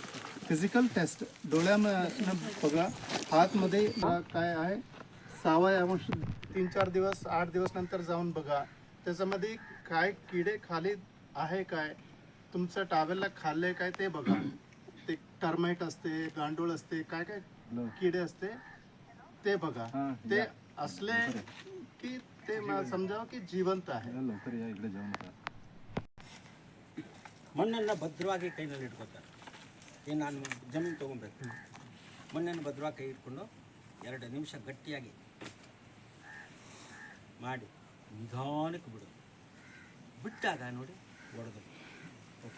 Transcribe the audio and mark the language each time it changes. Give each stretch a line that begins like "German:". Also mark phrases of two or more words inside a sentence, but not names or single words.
Marathi: फिजिकल टेस्ट डोळ्यानं बघा, हातमध्ये काय आहे 6 3-4 दिवस 8 दिवस नंतर जाऊन बघा त्याच्यामध्ये काय किडे खाली आहे काय, तुमचं टावेलला खाल्ले काय ते बघा. ते टर्माइट असते, गांडूळ असते, काय काय किडे असते ते बघा. ते असले की ते समजावं की जिवंत आहे.
Kannada: ಮಣ್ಣನ್ನು ಭದ್ರವಾಗಿ ಕೈನಲ್ಲಿ ಇಟ್ಕೋತಾರೆ. ಏನು ನಾನು ಜಮೀನು ತೊಗೊಬೇಕು, ಮಣ್ಣನ್ನು ಭದ್ರವಾಗಿ ಕೈ ಇಟ್ಕೊಂಡು 2 ನಿಮಿಷ ಗಟ್ಟಿಯಾಗಿ ಮಾಡಿ ನಿಧಾನಕ್ಕೆ ಬಿಡೋದು. ಬಿಟ್ಟಾಗ ನೋಡಿ ಒಡೆದು. ಓಕೆ.